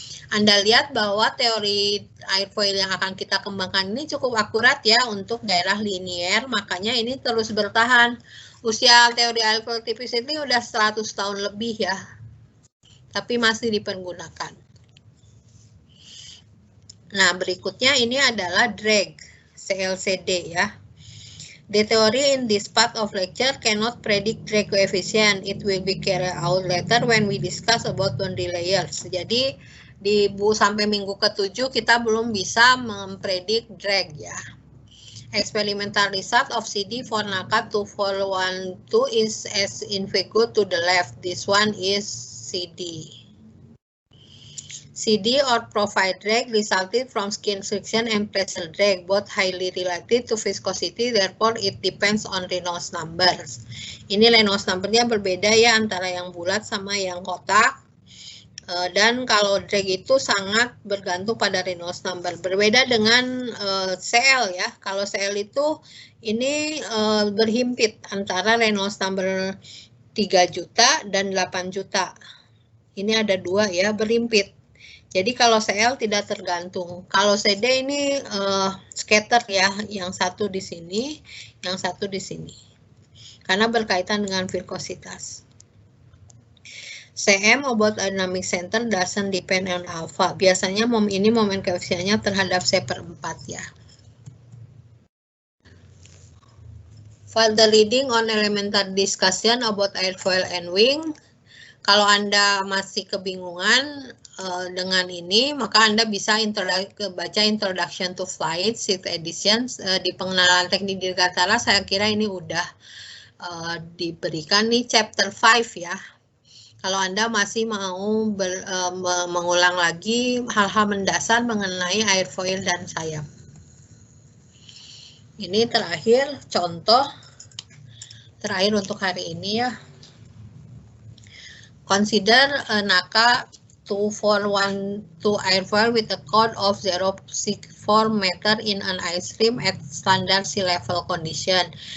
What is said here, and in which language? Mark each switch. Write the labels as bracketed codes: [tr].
[id] Anda lihat bahwa teori airfoil yang akan kita kembangkan ini cukup akurat ya untuk daerah linier, makanya ini terus bertahan. Usia teori airfoil tipis ini udah 100 tahun lebih ya, tapi masih dipergunakan. Nah, berikutnya ini adalah drag, CLCD ya. [en] The theory in this part of lecture cannot predict drag coefficient. It will be carried out later when we discuss about boundary layers. [id] Jadi, sampai minggu ke-7 kita belum bisa mempredik drag ya. [en] Experimental result of CD for NACA 2412 is as in figure to the left. This one is CD. CD or profile drag resulted from skin friction and pressure drag, both highly related to viscosity, therefore it depends on Reynolds numbers. [id] Ini Reynolds numbernya berbeda ya antara yang bulat sama yang kotak. Dan kalau drag itu sangat bergantung pada Reynolds number. Berbeda dengan CL ya. Kalau CL itu ini berhimpit antara Reynolds number 3 juta dan 8 juta. Ini ada dua ya, berhimpit. Jadi kalau CL tidak tergantung. Kalau CD ini scatter ya, yang satu di sini, yang satu di sini. Karena berkaitan dengan viskositas. [en] CM about dynamic center doesn't depend on alpha. [id] Biasanya ini moment koefisiennya terhadap C/4 ya. [en] Further reading on elementary discussion about airfoil and wing. [id] Kalau Anda masih kebingungan dengan ini, maka Anda bisa baca Introduction to Flight, 6th edition. Di pengenalan teknik dirgantara, saya kira ini udah diberikan nih chapter 5 ya. Kalau Anda masih mau mengulang lagi hal-hal mendasar mengenai airfoil dan sayap. Ini terakhir contoh terakhir untuk hari ini ya. [en] Consider a NACA 241 airfoil with a chord of 0.64 meter in an ice stream at standard sea level condition.